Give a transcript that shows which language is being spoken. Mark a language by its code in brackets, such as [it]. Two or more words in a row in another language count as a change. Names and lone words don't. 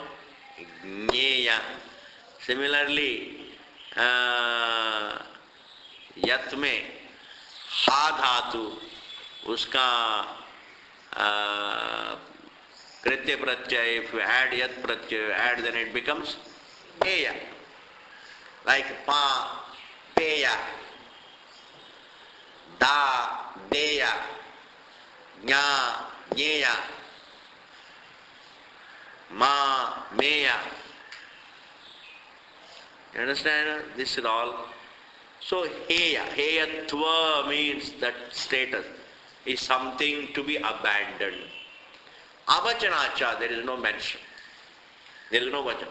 [hi] ज्ञाय। Similarly, यत् में हा धातु उसका कृत्य प्रत्यय, [en] if you add yat pratyaya, add, then it becomes heya. Like pa, peya, da, deya, nya, nyeya, ma, meya. You understand? This is all. So heya, heyatva means that status is something to be abandoned. Avachanacha, there is no mention. There is no vachan.